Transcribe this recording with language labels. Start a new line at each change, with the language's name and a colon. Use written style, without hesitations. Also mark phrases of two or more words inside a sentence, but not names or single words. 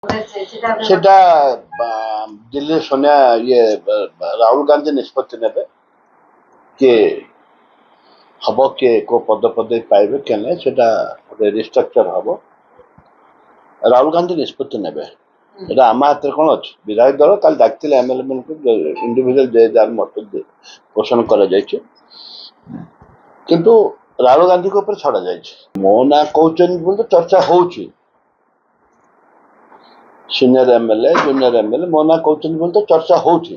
Odia: ସେଟା ଦିଲ୍ଲୀ ସୋନିଆ ରାହୁଲ ଗାନ୍ଧୀ ନିଷ୍ପତ୍ତି ନେବେ କିଏ ହବ କିଏ କେଉଁ ପଦେ ପାଇବେ କିଏ ନାହିଁ ସେଟା ଗୋଟେ ରିଷ୍ଟ୍ରକ୍ଚର ହବ। ରାହୁଲ ଗାନ୍ଧୀ ନିଷ୍ପତ୍ତି ନେବେ। এটা ଆମ ହାତରେ କଣ ଅଛି? ବିଧାୟକ ଦଳ କାଲି ଡାକିଥିଲେ ଏମଏଲଏ ମାନଙ୍କୁ ଇଣ୍ଡିଭିଜୁଆଲ ଯେ ଯାହାର ମତ ପୋଷଣ କରାଯାଇଛି, କିନ୍ତୁ ରାହୁଲ ଗାନ୍ଧୀଙ୍କ ଉପରେ ଛଡାଯାଇଛି। ମୋ ନାଁ କହୁଛନ୍ତି ବୋଲି ତ ଚର୍ଚ୍ଚା ହଉଛି,
English: senior MLA junior MLA
Odia: ମୋ ନାଁ କହୁଛନ୍ତି ବୋଲି ତ ଚର୍ଚ୍ଚା ହଉଛି।